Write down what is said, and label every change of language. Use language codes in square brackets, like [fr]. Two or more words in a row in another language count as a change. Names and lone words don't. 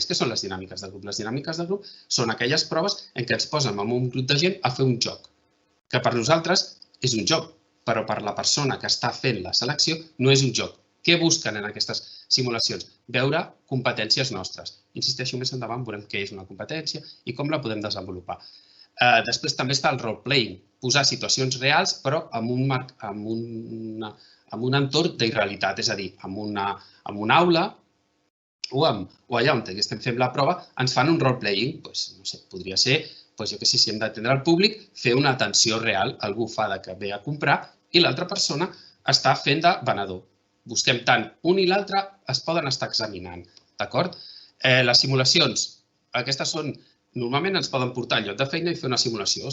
[ca] Què són les dinàmiques de grup? Les dinàmiques de grup són aquelles proves en què ens posem amb un grup de gent a fer un joc, que per nosaltres és un joc, però per la persona que està fent la selecció no és un joc. Què busquen en aquestes simulacions? Veure competències nostres. Insisteixo, més endavant veurem què és una competència i com la podem desenvolupar. Després també està el role-playing, posar situacions reals però amb un entorn d'irrealitat, és a dir, en una aula o allà on estem fent la prova ens fan un role-playing, no sé, podria ser, jo què sé, si hem d'atendre al públic, fer una atenció real, algú fa que ve a comprar i l'altra persona està fent de venedor. Busquem tant un i l'altre, es poden estar examinant, d'acord? Les simulacions, aquestes són, normalment ens poden portar al lloc de feina i fer una simulació.